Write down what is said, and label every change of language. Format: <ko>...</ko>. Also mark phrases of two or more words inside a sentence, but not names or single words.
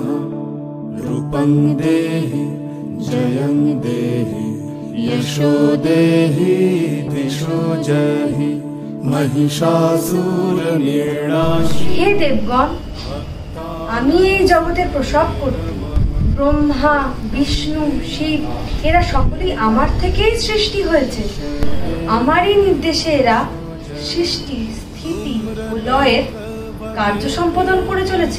<sa>रूपं देहि जयं देहि यशो देहि दिशो जहि महिषासुर निर्णाशी।</sa> <bn>হে দেবগণ, আমি এই জগতের প্রসব করতে ব্রহ্মা, বিষ্ণু, শিব এরা সকলেই আমার থেকেই সৃষ্টি হয়েছে। আমারই নির্দেশে এরা সৃষ্টি, স্থিতি ও লয়ের কার্য সম্পাদন করে চলেছে।</bn>